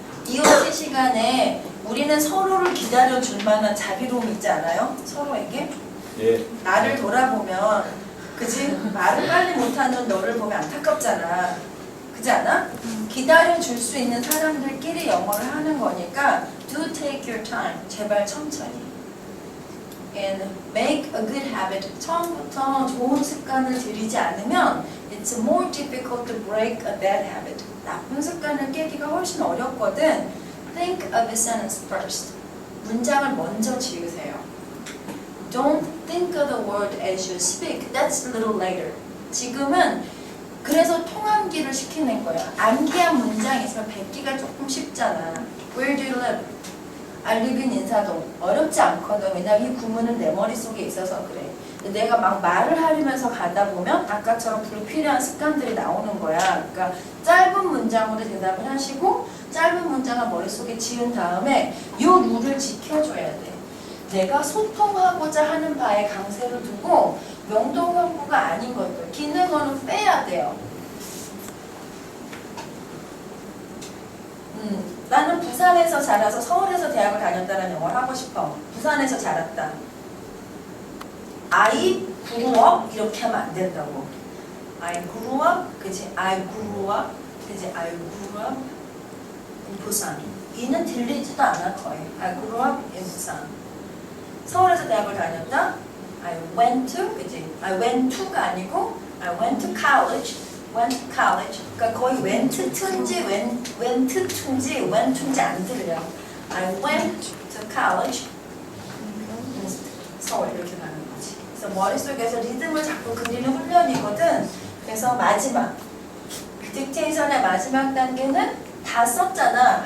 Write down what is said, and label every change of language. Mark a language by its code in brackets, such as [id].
[ko] 이어지 시간에 우리는 서로를 기다려줄 만한 자비로움 있지 않아요? 서로에게? 예. 나를 돌아보면 그지? 말을 빨리 못하는 너를 보면 안타깝잖아. 그지 않아? 기다려줄 수 있는 사람들끼리 영어를 하는 거니까 [en] Do take your time. [ko] 제발 천천히. [en] And make a good habit. [ko] 처음부터 좋은 습관을 들이지 않으면 [en] It's more difficult to break a bad habit. [ko] 나쁜 습관을 깨기가 훨씬 어렵거든. [en] Think of a sentence first. 문장을 먼저 지으세요. Don't think of the word as you speak. That's a little later. [ko] 지금은 그래서 통암기를 시키는 거야. 암기한 문장이 있으면 뱉기가 조금 쉽잖아. [en] Where do you live? I live in 인사동. [ko] 어렵지 않거든. 왜냐면 이 구문은 내 머릿속에 있어서 그래. 내가 막 말을 하면서 가다 보면 아까처럼 불필요한 습관들이 나오는 거야. 그러니까 짧은 문장으로 대답을 하시고 짧은 문장을 머릿속에 지은 다음에 이 룰을 지켜줘야 돼. 내가 소통하고자 하는 바에 강세를 두고 명동형부가 아닌 것들, 기능어는 빼야 돼요. 나는 부산에서 자라서 서울에서 대학을 다녔다는 영어를 하고 싶어. 부산에서 자랐다. [en] I grew up [ko] 이렇게 하면 안 된다고. [en] I grew up, [ko] 그치? [en] I grew up, 그치? I grew up in 부산. [ko] 이는 들리지도 않아 거의. [en] I grew up in 부산. [ko] 서울에서 대학을 다녔다. [en] I went to, [ko] 그치? [en] I went to가 [ko] 아니고 [en] I went to college. went to college. [ko] 그러니까 거의 went to인지 went to인지 went to인지 안 들려. [en] I went to college. [ko] 서울 이렇게 가는 거지. 그래서 머릿속에서 리듬을 자꾸 그리는 훈련이거든. 그래서 마지막 딕테이션의 마지막 단계는 다 썼잖아.